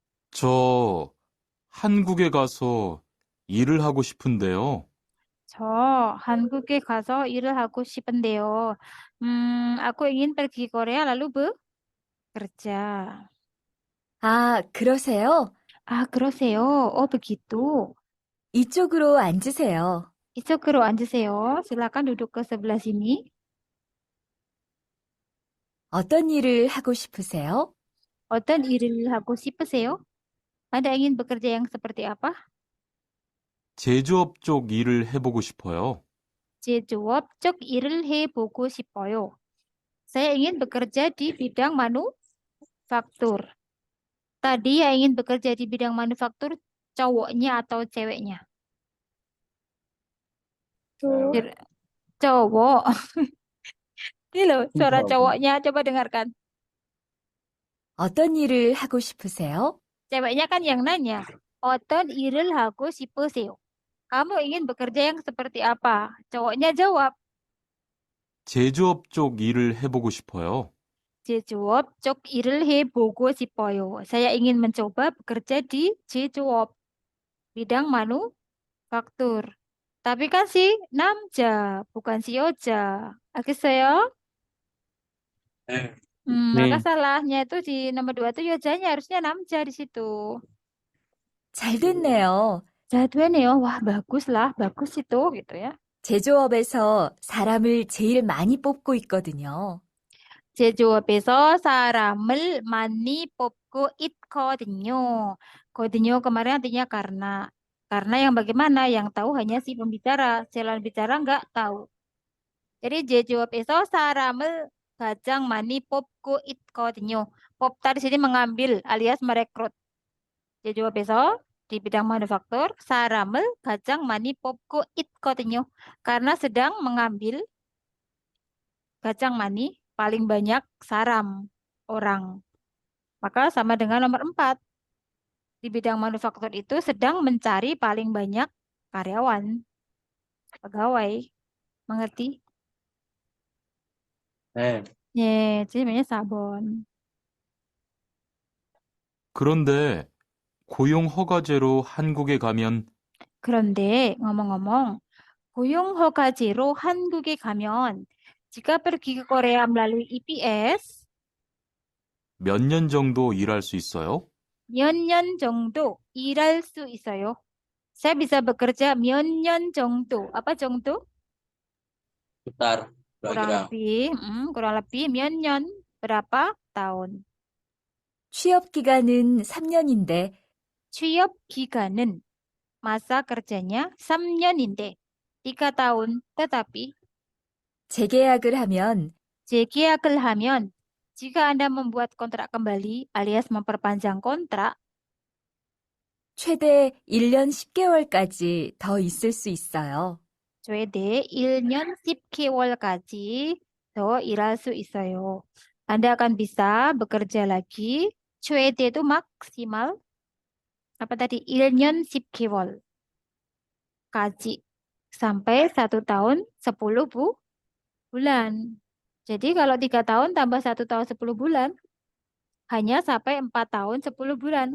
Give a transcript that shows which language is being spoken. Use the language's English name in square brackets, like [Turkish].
[Korean] 저 한국에 가서 일을 하고 싶은데요. 저 한국에 가서 일을 하고 싶은데요. [Indonesian] Aku ingin pergi Korea lalu bekerja. [Korean] 아, 그러세요? Ah, 그러세요. [Indonesian] Oh, begitu. [Korean] 이쪽으로 앉으세요. 이쪽으로 앉으세요. [Indonesian] Silakan duduk ke sebelah sini. [Korean] 어떤 일을 하고 싶으세요? 어떤 일을 하고 싶으세요? [Indonesian] Anda ingin bekerja yang seperti apa? [Korean] 제조업 쪽 일을 해보고 싶어요. 제조업 쪽 일을 해보고 싶어요. [Indonesian] Saya ingin bekerja di bidang manufaktur. Tadi yang ingin bekerja di bidang manufaktur cowoknya atau ceweknya? Cowok. Ini loh suara cowoknya. Coba dengarkan. [Korean] 어떤 일을 하고 싶으세요? [Indonesian] Ceweknya kan yang nanya. [Korean] 어떤 일을 하고 싶으세요? [Indonesian] Kamu ingin bekerja yang seperti apa? Cowoknya jawab. [Korean] 제조업 쪽 일을 해보고 싶어요. 제조업 쪽 일을 해보고 싶어요. [Indonesian] Saya ingin mencoba bekerja di 제조업, bidang manufaktur. Tapi kan si 남자, bukan si 여자. [Korean] 알겠어요? 네. [Indonesian] Maka [Korean] 네. [Indonesian] salahnya itu di nomor 2 itu yojanya harusnya 남자 di situ. [Korean] 잘 됐네요. [Indonesian] Jadwalnya, wah bagus lah, bagus itu gitu ya. [Korean] 제조업에서 사람을 제일 많이 뽑고 있거든요. 제조업에서 사람을 많이 뽑고 있거든요. [Indonesian] 거든요 kemarin artinya karena. Karena yang bagaimana? Yang tahu hanya si pembicara. Jalan bicara nggak tahu. Jadi [Korean] 제조업에서 사람을 가장 많이 뽑고 있거든요. [Indonesian] 뽑다 di sini mengambil alias merekrut. 제조업에서 di bidang manufaktur [Korean] 사람을 가장 많이 뽑고 있거든요. [Indonesian] Karena sedang mengambil [Korean] 가장 많이 [Indonesian] paling banyak saram orang. Maka sama dengan nomor 4. Di bidang manufaktur itu sedang mencari paling banyak karyawan, pegawai. Mengerti? [Korean] 네. 예, 질문이 4번. 그런데 고용 허가제로 한국에 가면 [Indonesian] 그런데 ngomong-ngomong, [Korean] 고용 허가제로 한국에 가면 [Indonesian] jika pergi ke Korea melalui EPS [Korean] 몇 년 정도 일할 수 있어요? 몇 년 정도 일할 수 있어요. [Indonesian] Saya bisa bekerja [Korean] 몇 년 정도. [Indonesian] Apa 정도? Sebentar. kurang lebih 몇 년, berapa tahun. [Korean] 취업 기간은 3년인데 취업 기간은 [Indonesian] masa kerjanya [Korean] 3년인데 3 tahun. [Indonesian] Tetapi [Korean] 재계약을 하면 재계약을 하면 [Indonesian] jika Anda membuat kontrak kembali alias memperpanjang kontrak [Korean] 최대 1년 10개월까지 더 있을 수 있어요. 최대 1년 10개월까지 더 일할 수 있어요. [Indonesian] Anda akan bisa bekerja lagi. 최대 itu maksimal. Apa tadi? [Korean] 1년 10개월. [Indonesian] Kaji. Sampai 1 tahun 10 bulan. Jadi kalau 3 tahun tambah 1 tahun 10 bulan, hanya sampai 4 tahun 10 bulan.